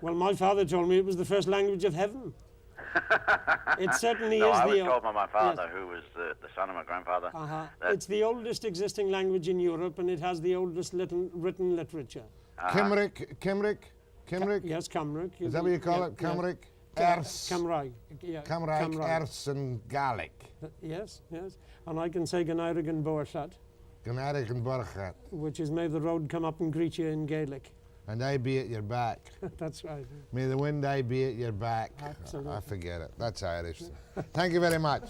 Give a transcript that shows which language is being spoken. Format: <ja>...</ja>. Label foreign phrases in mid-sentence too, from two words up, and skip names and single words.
<en>Well, my father told me it was the first language of heaven. It certainly no, is. I was told by my father, who was the son of my grandfather. It's the oldest existing language in Europe, and it has the oldest written literature. Cymric? Yes, Cymric. Is that what you call it? Cymric? Ers? Cymraeg. Yeah, Cymraeg, Ers, and Gaelic. Yes, yes. And I can say Gynairig and Borchat. Gynairig and Borchat. Which is, may the road come up and greet you in Gaelic. And I be at your back. That's right. May the wind I be at your back. Absolutely. I forget it. That's Irish. Thank you very much.</en>